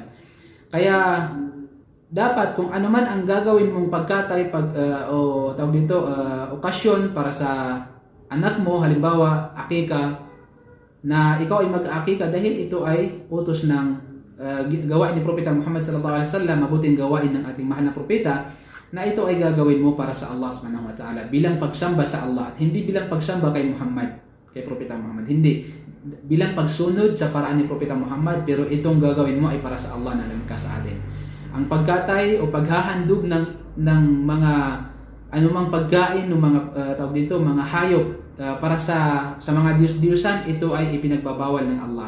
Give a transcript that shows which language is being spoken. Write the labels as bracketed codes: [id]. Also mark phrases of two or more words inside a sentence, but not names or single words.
[tl] Kaya dapat kung ano man ang gagawin mong pagkatay o tawag dito, okasyon para sa anak mo, halimbawa akika, na ikaw ay mag-aakika dahil ito ay utos ng gawain ni Propeta Muhammad [ar] صلى الله عليه وسلم, [tl] mabuting gawain ng ating mahal na propeta, na ito ay gagawin mo para sa Allah [ar] سبحانه وتعالى, [tl] bilang pagsamba sa Allah, at hindi bilang pagsamba kay Muhammad, kay Propeta Muhammad, hindi bilang pagsunod sa paraan ni Propeta Muhammad, pero itong gagawin mo ay para sa Allah na lumikha sa atin. Ang pagkatay o paghahandog ng mga anumang pagkain ng mga tawag dito, mga hayop para sa mga Diyos-Diyosan, ito ay ipinagbabawal ng Allah.